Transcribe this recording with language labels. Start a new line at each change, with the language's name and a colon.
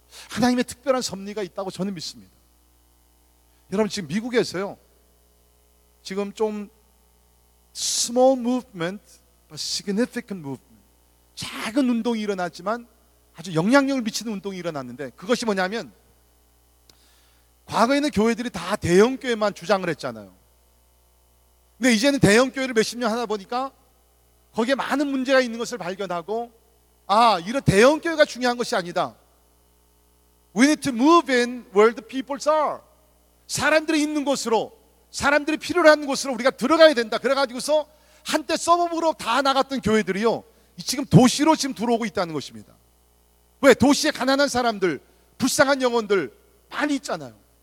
Korean: 하나님의 특별한 섭리가 있다고 저는 믿습니다. 여러분 지금 미국에서요, 지금 좀
English: small movement, but significant movement,
Korean: 작은 운동이 일어났지만 아주 영향력을 미치는 운동이 일어났는데, 그것이 뭐냐면 과거에는 교회들이 다 대형교회만 주장을 했잖아요. 근데 이제는 대형교회를 몇십 년 하다 보니까 거기에 많은 문제가 있는 것을 발견하고, 아, 이런 대형교회가 중요한 것이 아니다.
English: We need to move in where the people are.
Korean: 사람들이 있는 곳으로, 사람들이 필요로 하는 곳으로 우리가 들어가야 된다. 그래가지고서 한때 서브으로 다 나갔던 교회들이요, 지금 도시로 지금 들어오고 있다는 것입니다. 왜? 도시에 가난한 사람들, 불쌍한 영혼들 많이 있잖아요.